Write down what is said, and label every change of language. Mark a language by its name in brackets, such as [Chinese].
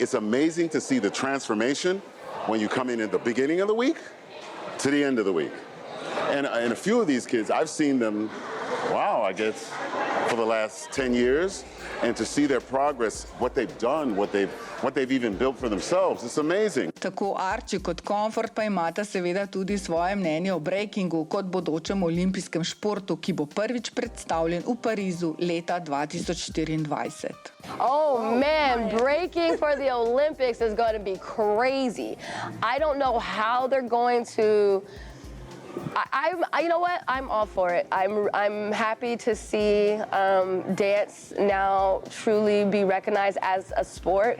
[English] It's amazing to see the transformation when you come in at the beginning of the week to the end of the week. And a few of these kids, I've seen them, wow, I guess, for the last 10 years, and to see their progress, what they've done, what they've even built for themselves, it's amazing. [Slovenian] Tako Arči kot Comfort pa imata seveda tudi svoje mnenje o breakingu kot bodočem olimpijskem športu, ki bo prvič predstavljen v Parizu leta 2024. [English] Oh man, breaking for the Olympics is going to be crazy. I don't know how they're going to. You know what? I'm all for it. I'm happy to see dance now truly be recognized as a sport.